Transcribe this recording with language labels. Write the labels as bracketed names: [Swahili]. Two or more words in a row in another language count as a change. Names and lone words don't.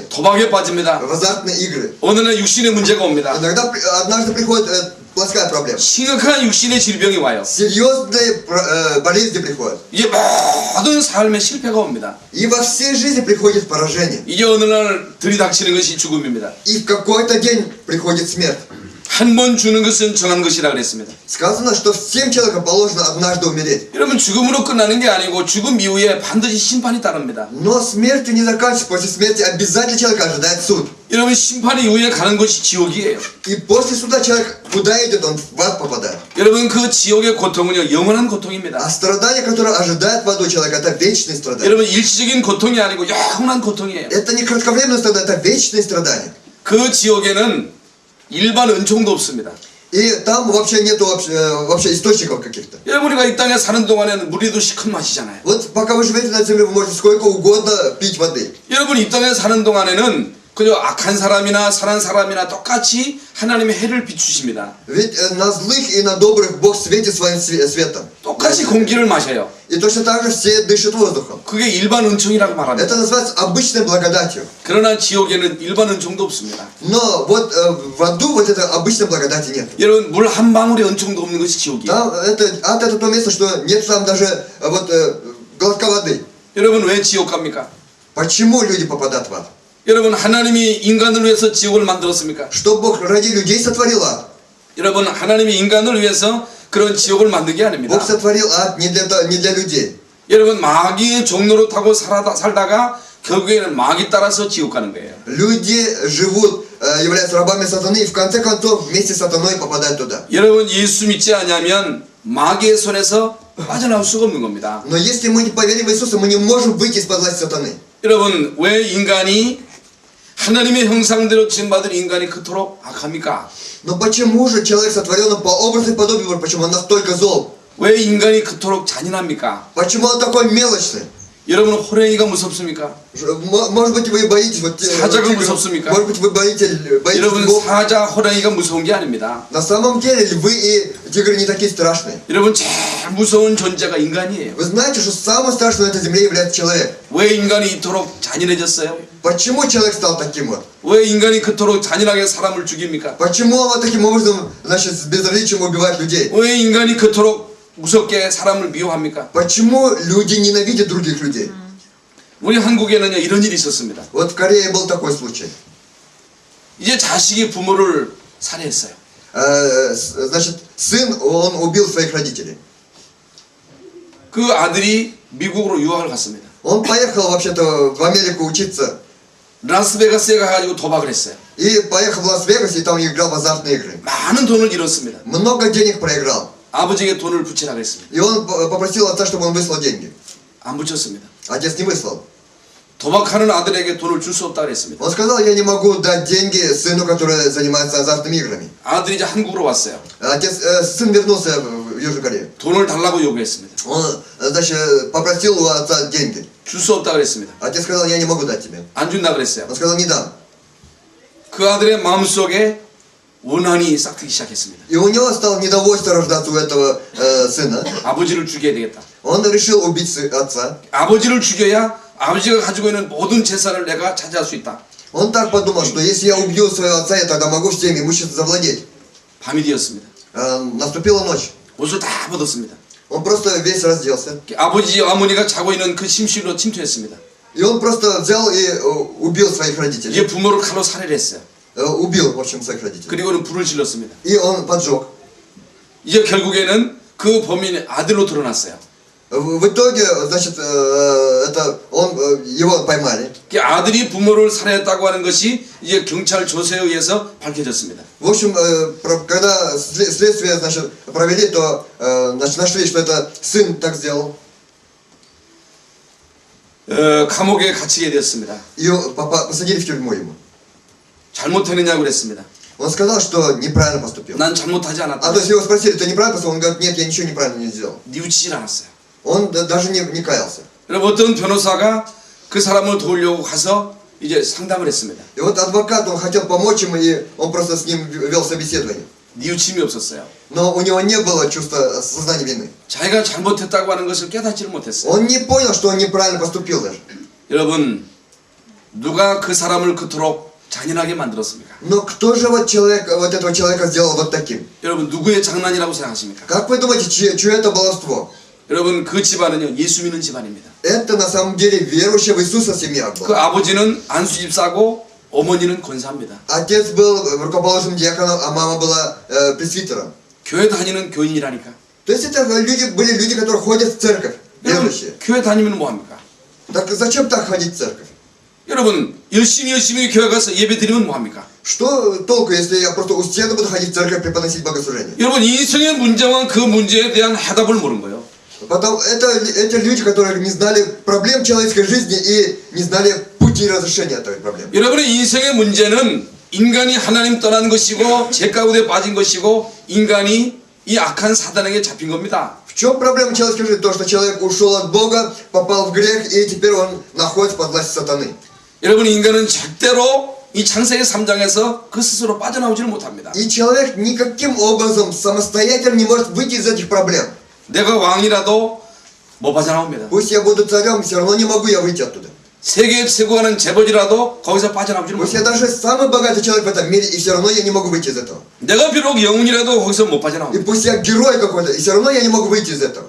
[Korean] 도박에 빠집니다. [Russian] В азартные игры. [Korean] 어느 날 육신의 문제가 옵니다. [Russian] Иногда, однажды приходит плоская проблема. [Korean] 심각한 육신의 질병이 와요. [Russian] Серьезные болезни приходят. [Korean] 이제 모든 삶에 실패가 옵니다. [Russian] И во всей жизни приходит поражение. [Korean] 이제 어느 날 들이닥치는 것이 죽음입니다. [Russian] И в какой-то день приходит смерть. [Korean] 한 번 주는 것은 정한 것이라 그랬습니다. [Russian] Сказано, что всем человекам положено однажды умереть. [Korean] 여러분 죽음으로 끝나는 게 아니고 죽음 이후에 반드시 심판이 따릅니다. [Russian] Но смертью не заканчивается. После смерти обязательно человека ожидает суд. [Korean] 여러분 심판 이후에 가는 것이 지옥이에요. [Russian] И после суда человек куда идет? Он в ад попадает. [Korean] 여러분 그 지옥의 고통은요 영원한 고통입니다. [Russian] А страдание, которое ожидает в аду человека, это вечные страдания. [Korean] 여러분 일시적인 고통이 아니고 영원한 고통이에요. [Russian] Это не кратковременное страдание, это вечные страдания. [Korean] 그 지옥에는 일반 은총도 없습니다. [Russian] И там вообще нету вообще источников каких-то. [Korean] 여러분 우리가 이 땅에 사는 동안에는 물이도 시큰 마시잖아요. [Russian] Вот пока вы живете на земле, вы можете сколько угодно пить воды. [Korean] 여러분 이 땅에 사는 동안에는 그저 악한 사람이나 선한 사람이나 똑같이 하나님의 해를 비추십니다. [Russian] Ведь на злых и на добрых Бог светит своим светом. [Korean] 똑같이 공기를 마셔요. [Russian] И точно так же все дышат воздухом. [Korean] 그게 일반 은총이라고 말합니다. [Russian] Это называется обычной благодатью. [Korean] 그러나 지옥에는 일반 은총도 없습니다. [Russian] Но вот в аду вот этой обычной благодати нет. [Korean] 여러분 물 한 방울의 은총도 없는 것이 지옥이에요. [Russian] Там ад это то место, что нет там даже вот глотка воды. [Korean] 여러분 왜 지옥 갑니까? [Russian] Почему люди попадают в ад? [Korean] 여러분 하나님이 인간을 위해서 지옥을 만들었습니까? [Russian] Что Бог ради людей сотворил ад? [Korean] 여러분 하나님이 인간을 위해서 그런 지옥을 만든 게 아닙니다. [Russian] Бог сотворил ад не для людей. [Korean] 여러분 마귀의 종로로 타고 살다가 결국에는 마귀 따라서 지옥 가는 거예요. [Russian] Люди живут, являются рабами сатаны, и в конце концов вместе с сатаной попадают туда. [Korean] 여러분 예수 믿지 않으면 마귀의 손에서 빠져나올 수가 없는 겁니다. [Russian] Но если мы не поверим в Иисуса, мы не можем выйти из-под власти сатаны. [Korean] 여러분 왜 인간이 하나님의 형상대로 지음받은 인간이 그토록 악합니까? [Russian] Но почему же человек сотворен по образу и подобию Божьему, почему он настолько зол? [Korean] 왜 인간이 그토록 잔인합니까? [Russian] Почему он такой мелочный? [Korean] 여러분 호랭이가 무섭습니까? [Russian] Может быть, вы боитесь вот [Korean] 사자가 무섭습니까? [Russian] может быть, вы боитесь [Korean] 여러분 [Russian] львов. [Korean] 사자 호랭이가 무서운 게 아닙니다. [Russian] На самом деле львы и тигры не такие страшные. [Korean] 여러분 제일 무서운 존재가 인간이에요. [Russian] Вы знаете, что самое страшное на этой земле является человек. [Korean] 왜 인간이 이토록 잔인해졌어요? [Russian] Почему человек стал таким вот? [Korean] 왜 인간이 그토록 잔인하게 사람을 죽입니까? [Russian] Почему он вот таким образом, значит, с безразличием убивает людей? [Korean] 왜 인간이 그토록 무섭게 사람을 미워합니까? [Russian] Почему люди ненавидят других людей? [Korean] 우리 한국에는요 이런 일이 있었습니다. [Russian] Вот в Корее был такой случай. [Korean] 이제 자식이 부모를 살해했어요. [Russian] Значит, сын, он убил своих родителей. [Korean] 그 아들이 미국으로 유학을 갔습니다. [Russian] Он поехал вообще-то в Америку учиться. [Korean] 라스베가스에 가가지고 도박을 했어요. [Russian] И поехал в Лас-Вегас, и там играл в азартные игры. [Korean] 많은 돈을 잃었습니다. [Russian] Много денег проиграл. [Korean] 아버지에게 돈을 붙이라고 했습니다. [Russian] И он попросил отца, чтобы он выслал деньги. [Korean] 안 붙였습니다. [Russian] Отец не выслал. [Korean] 도박하는 아들에게 돈을 줄 수 없다고 했습니다. [Russian] Он сказал, я не могу дать деньги сыну, который занимается азартными играми. [Korean] 아들이 이제 한국으로 왔어요. [Russian] Сын вернулся в Южную Корею. [Korean] 돈을 달라고 요구했습니다. [Russian] Он, значит, попросил у отца деньги. [Korean] 줄 수 없다고 했습니다. [Russian] Отец сказал, я не могу дать тебе. [Korean] 안 준다고 그랬어요. [Russian] Он сказал, не дам. [Korean] 그 아들의 마음속에 원한이 싹트기 시작했습니다. [Russian] И у него стало недовольство рождаться у этого сына. [Korean] 아버지를 죽여야 되겠다. [Russian] Он решил убить отца. [Korean] 아버지를 죽여야 아버지가 가지고 있는 모든 재산을 내가 차지할 수 있다. [Russian] Он так подумал, что если я убью своего отца, я тогда могу всем имуществом завладеть. [Korean] 밤이 되었습니다. [Russian] Наступила ночь. [Korean] 옷을 다 벗었습니다. [Russian] Он просто весь разделся. [Korean] 아버지 어머니가 자고 있는 그 침실로 침투했습니다. [Russian] И он просто взял и убил своих родителей. [Korean] 이제 부모를 칼로 살해를 했어요. [Russian] Убил, в общем, своих родителей. [Korean] 그리고는 불을 질렀습니다. [Russian] И он поджег. [Korean] 이제 결국에는 그 범인의 아들로 드러났어요. [Russian] В итоге, значит, его поймали. [Korean] 아들이 부모를 살해했다고 하는 것이 이제 경찰 조사에 의해서 밝혀졌습니다. [Russian] В общем, когда следствие, значит, провели, то значит, нашли, что это сын так сделал. [Korean] 감옥에 갇히게 됐습니다. [Russian] И посадили в тюрьму ему. [Korean] 잘못했느냐고 그랬습니다. [Russian] Он сказал, что неправильно поступил. [Korean] 난 잘못하지 않았다. [Russian] А то есть его спросили, ты неправильно поступил? Он говорит, нет, я ничего неправильно не сделал. [Korean] 뉘우치질 않았어요. [Russian] Он даже не каялся. [Korean] 여러분 어떤 변호사가 그 사람을 도우려고 가서 이제 상담을 했습니다. [Russian] И вот адвокат, он хотел помочь ему, и он просто с ним вел собеседование. [Korean] 뉘우침이 없었어요. [Russian] Но у него не было чувства сознания вины. [Korean] 자기가 잘못했다고 하는 것을 깨닫지를 못했어요. [Russian] Он не понял, что он неправильно поступил даже. [Korean] 여러분, 누가 그 사람을 그토록 잔인하게 만들었습니까? [Russian] Но кто же вот этого человека сделал вот таким? [Korean] 여러분, 누구의 장난이라고 생각하십니까? [Russian] Как вы думаете, чье это баловство? [Korean] 여러분, 그 집안은요, 예수 믿는 집안입니다. [Russian] Это на самом деле верующая в Иисуса семья [Korean] 그 [Russian] была. [Korean] 아버지는 안수집사고 어머니는 권사입니다. [Russian] Отец был руководителем диаконом, а мама была пресвитером. [Korean] 교회 다니는 교인이라니까. [Russian] То есть это были люди, которые ходят в церковь, [Korean] 여러분, [Russian] верующие. [Korean] 교회 다니면 뭐합니까? [Russian] Так зачем так ходить в церковь? [Korean] 여러분, 열심히 교회 가서 예배 드리면 뭐합니까? [Russian] Что толку, если я просто устенно буду ходить в церковь преподносить богослужение? [Korean] 여러분, 인생의 문제와 그 문제에 대한 해답을 모르는 거예요. [Russian] Потом это люди, которые не знали проблем человеческой жизни и не знали пути разрешения этой проблемы. [Korean] 여러분의 인생의 문제는 인간이 하나님 떠난 것이고 죄 가운데 빠진 것이고 인간이 이 악한 사단에게 잡힌 겁니다. [Russian] В чем проблема человеческой жизни? То, что человек ушел от Бога, попал в грех, и теперь он находится под властью сатаны. [Korean] 여러분, 인간은 절대로 이 창세기 3장에서 그 스스로 빠져나오지를 못합니다. [Russian] И человек никаким образом самостоятельно не может выйти из этих проблем. [Korean] 내가 왕이라도 못 빠져나옵니다. [Russian] Пусть я буду царем, все равно не могу я выйти оттуда. [Korean] 세계 최고하는 재벌이라도 거기서 빠져나오지를 [Russian] Пусть я [Korean] 못합니다. [Russian] даже самый богатый человек в этом мире, и все равно я не могу выйти из этого. [Korean] 내가 비록 영웅이라도 거기서 못 [Russian] И [Korean] 빠져나옵니다. [Russian] пусть я герой какой-то, и все равно я не могу выйти из этого.